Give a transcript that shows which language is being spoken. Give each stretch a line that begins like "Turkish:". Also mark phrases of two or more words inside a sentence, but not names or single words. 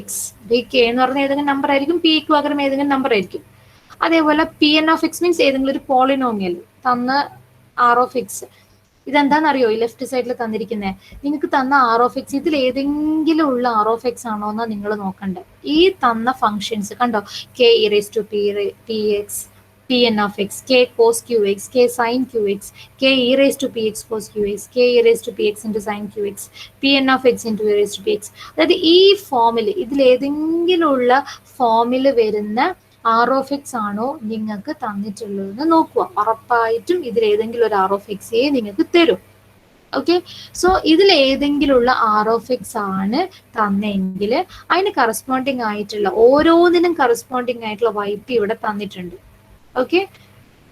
Malayalam: ഈ k എന്ന് പറഞ്ഞാൽ ഏതെങ്കിലും നമ്പർ ആയിരിക്കും, p ക്ക് പകരം ഏതെങ്കിലും നമ്പർ ആയിരിക്കും. അതേപോലെ
English: pn of x means
Malayalam: ഏതെങ്കിലും ഒരു പോളിനോമിയൽ തന്ന
English: r of x.
Malayalam: ഇതെന്താണെന്നറിയോ? ഈ ലെഫ്റ്റ് സൈഡിൽ തന്നിരിക്കുന്നത് നിങ്ങൾക്ക് തന്ന
English: r of x
Malayalam: ഇതിൽ ഏതെങ്കിലും ഉള്ള
English: r of x
Malayalam: ആണോ എന്നാ നിങ്ങൾ നോക്കണ്ടേ. ഈ തന്ന ഫങ്ഷൻസ് കണ്ടോ,
English: k e raised to px, pn of x, k cos qx, k sin qx, k e raised to px cos qx, k e raised to px into sin qx, pn of x into e raised to px.
Malayalam: അതായത് ഈ ഫോമിൽ ഇതിൽ ഏതെങ്കിലും ഉള്ള ഫോമിൽ വരുന്ന
English: r of x
Malayalam: ആണോ നിങ്ങൾക്ക് തന്നിട്ടുള്ളതെന്ന് നോക്കുക. ഉറപ്പായിട്ടും ഇതിൽ ഏതെങ്കിലും ഒരു
English: r of x
Malayalam: നിങ്ങൾക്ക് തരും.
English: okay, so
Malayalam: ഇതിൽ ഏതെങ്കിലും ഉള്ള
English: r of x
Malayalam: ആണ് തന്നെങ്കിൽ അതിന് കറസ്പോണ്ടിങ് ആയിട്ടുള്ള ഓരോന്നിനും കറസ്പോണ്ടിങ് ആയിട്ടുള്ള YP ഇവിടെ തന്നിട്ടുണ്ട്.